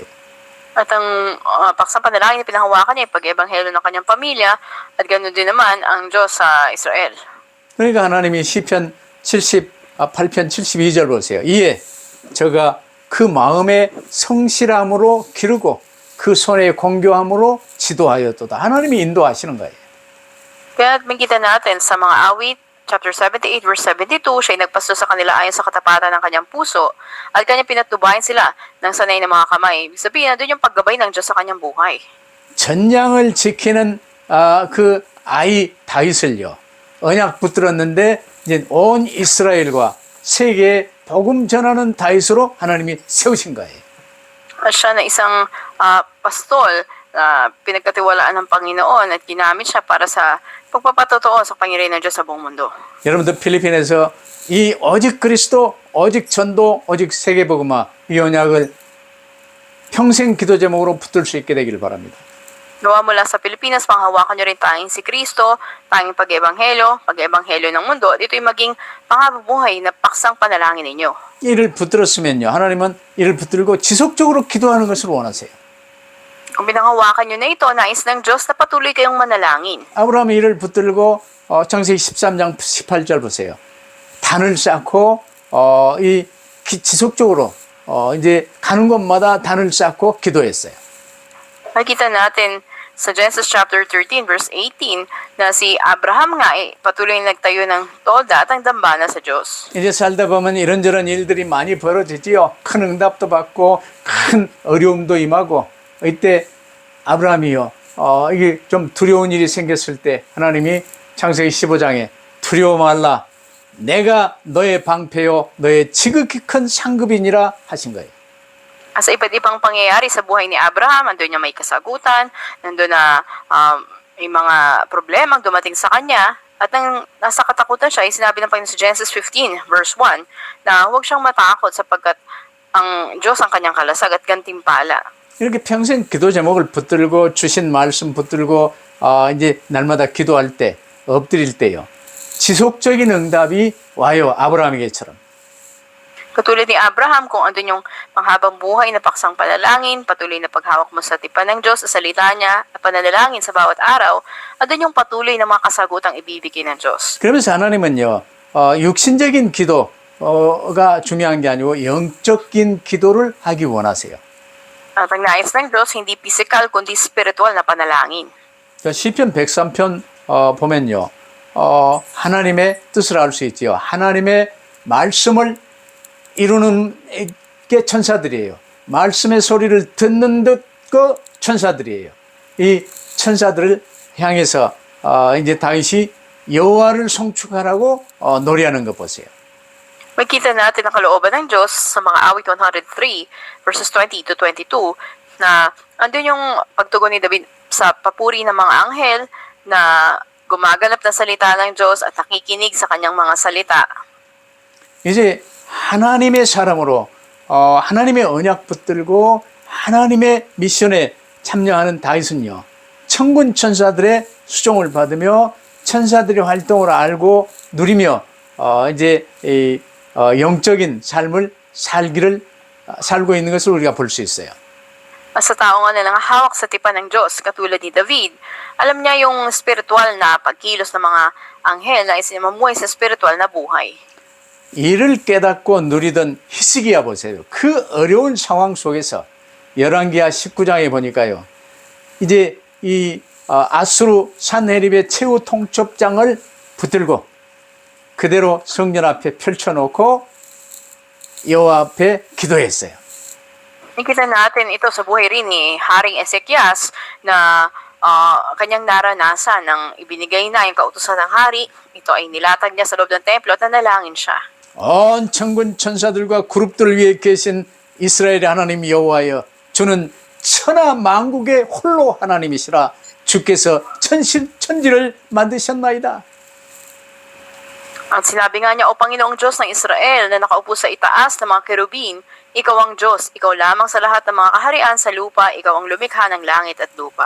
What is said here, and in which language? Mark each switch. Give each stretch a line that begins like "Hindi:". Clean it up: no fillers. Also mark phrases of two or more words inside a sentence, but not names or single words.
Filipino: At ang paksang panalangin na pinahawakan niya ay pag-ebanghelyo ng kanyang pamilya at ganoon din naman ang Diyos sa Israel.
Korean: 그러니까 하나님이 시편 8편 72절 보세요. 이에 저가 그 마음의 성실함으로 기르고 그 손의 공교함으로 지도하였도다. 하나님이 인도하시는 거예요.
Filipino: Kaya makita natin sa mga awit, chapter 78, verse 72, siya ay nagpasto sa kanila ayon sa katapatan ng kanyang puso at kanyang pinatubayan sila ng sanay ng mga kamay. Ibig sabihin, doon yung paggabay ng Diyos sa kanyang buhay.
Korean: 전량을 지키는 그 아이 다윗을요. 언약 붙들었는데 이제 온 이스라엘과 세계에 복음 전하는 다윗으로 하나님이 세우신 거예요.
Filipino: At siya na isang pastol na pinagkatiwalaan ng Panginoon at ginamit siya para sa pagpapatotoo sa pangyarihan ng Diyos sa buong mundo.
Korean: 여러분들 필리핀에서 이 오직 그리스도, 오직 전도, 오직 세계복음화 이 언약을 평생 기도 제목으로 붙들 수 있게 되기를 바랍니다.
Filipino: Gawa mula sa Pilipinas, panghawakan nyo rin tanging si Kristo, tanging pag-ebanghelyo ng mundo, at ito'y maging pangabubuhay na paksang panalangin ninyo.
Korean: 이를 붙들었으면요. 하나님은 이를 붙들고 지속적으로 기도하는 것을 원하세요.
Filipino: Kung pinanghawakan nyo na ito, nais ng Diyos na patuloy kayong manalangin.
Korean: 아브라함이 이를 붙들고 창세기 13장 18절 보세요. 단을 쌓고 지속적으로 이제 가는 곳마다 단을 쌓고 기도했어요.
Filipino: Nakita natin sa Genesis chapter 13 verse 18 na si Abraham nga ay patuloy nagtayo ng tolda at ang dambana sa Diyos.
Korean: 이제 살다 보면 이런저런 일들이 많이 벌어지지요. 큰 응답도 받고 큰 어려움도 임하고 이때 아브라함이요. 이게 좀 두려운 일이 생겼을 때 하나님이 창세기 15장에 두려워 말라. 내가 너의 방패요 너의 지극히 큰 상급이니라 하신 거예요.
Filipino: Sa iba't ibang pangyayari sa buhay ni Abraham, nandun niya may kasagutan, nandun na may mga problemang dumating sa kanya, at nang nasa katakutan siya, ay sinabi ng Panginoon sa Genesis 15, verse 1, na huwag siyang matakot sapagkat ang Diyos ang kanyang kalasag at gantimpala.
Korean: 이렇게 평생 기도 제목을 붙들고 주신 말씀 붙들고 이제 날마다 기도할 때, 엎드릴 때요. 지속적인 응답이 와요. 아브라함에게처럼.
Filipino: Katulad ni Abraham, kung andun yung panghabang buhay na paksang panalangin, patuloy na paghawak mo sa tipan ng Diyos, sa salita niya, at pananalangin sa bawat araw, andun yung patuloy na mga kasagutang ibibigay ng Diyos.
Korean: 그러면서 하나님은요, 육신적인 기도가 중요한 게 아니고 영적인 기도를 하기 원하세요.
Filipino: At ang nais ng Diyos, hindi physical, kundi spiritual na panalangin.
Korean: 시편 103편 보면요, 하나님의 뜻을 알 수 있지요. 하나님의 말씀을 이루는 게 천사들이에요. 말씀의 소리를 듣는 듯그 천사들이에요. 이 천사들을 향해서 이제 다윗이 여호와를 송축하라고 노래하는 거 보세요.
Filipino: Makita natin ang kalooban ng Diyos sa mga awit 103 verses 20 to 22 na andun yung pagtugon ni David sa papuri ng mga anghel na gumaganap ng salita ng Diyos at nakikinig sa kanyang mga salita.
Korean: 이제 하나님의 사람으로 하나님의 언약 붙들고 하나님의 미션에 참여하는 다윗은요. 천군 천사들의 수종을 받으며 천사들의 활동을 알고 누리며 이제 이 영적인 삶을 살고 있는 것을 우리가 볼 수 있어요.
Filipino: Sa tao nga na nangahawak sa tipan ng Diyos, katulad ni David, alam niya yung spiritual na pagkilos ng mga anghel na isinamamuhay sa spiritual na buhay.
Korean: 이를 깨닫고 누리던 히스기야 보세요. 그 어려운 상황 속에서 열왕기하 19장에 보니까요. 이제 이 아수르 산헤립의 최후 통첩장을 붙들고 그대로 성전 앞에 펼쳐놓고 여호와 앞에 기도했어요.
Filipino: Nakita natin ito sa buhay rin ni Haring Ezekias na kanyang naranasan ng ibinigay na yung kautusan ng hari. Ito ay nilatag niya sa loob ng templo at nanalangin siya.
Korean: 온 천군 천사들과 그룹들 위에 계신 이스라엘의 하나님 여호와여 주는 천하 만국의 홀로 하나님이시라. 주께서 천지를 만드셨나이다.
Filipino: Ang sinabi nga niya, O Panginoong Diyos ng Israel na nakaupo sa itaas ng mga kerubin, ikaw ang Diyos, ikaw lamang sa lahat ng mga kaharian sa lupa, ikaw ang lumikha ng langit at lupa.